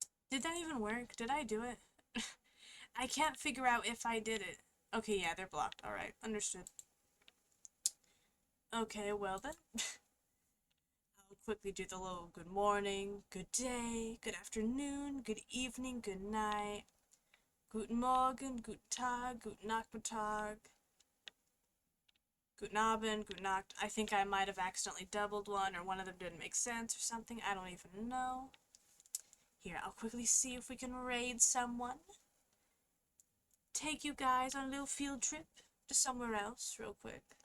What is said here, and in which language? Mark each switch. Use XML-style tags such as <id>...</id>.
<en>Did that even work? Did I do it? I can't figure out if I did it. Okay, yeah, they're blocked. Alright, understood. Okay, well then. I'll quickly do the little good morning, good day, good afternoon, good evening, good night.</en> <de>Guten Morgen, guten Tag, guten Nachmittag. Guten Abend, guten Nacht.</de> <en>I think I might have accidentally doubled one, or one of them didn't make sense or something. I don't even know. Here, I'll quickly see if we can raid someone. Take you guys on a little field trip to somewhere else real quick.</en>